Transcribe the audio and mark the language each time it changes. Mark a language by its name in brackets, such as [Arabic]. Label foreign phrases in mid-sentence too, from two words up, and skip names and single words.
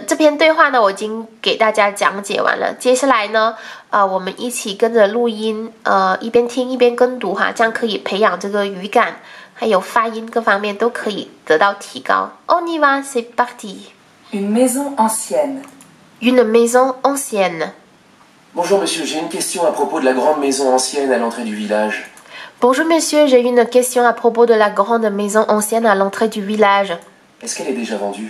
[Chinese] 这篇对话呢，我已经给大家讲解完了。接下来呢，我们一起跟着录音，一边听一边跟读哈，这样可以培养这个语感，还有发音各方面都可以得到提高。 [French] On y va, c'est parti. Une maison ancienne. Une maison ancienne. Bonjour monsieur, j'ai une question à propos de la grande maison ancienne à l'entrée du village. Bonjour monsieur, j'ai une question à propos de la grande maison ancienne à l'entrée du village. Est-ce qu'elle est déjà vendue?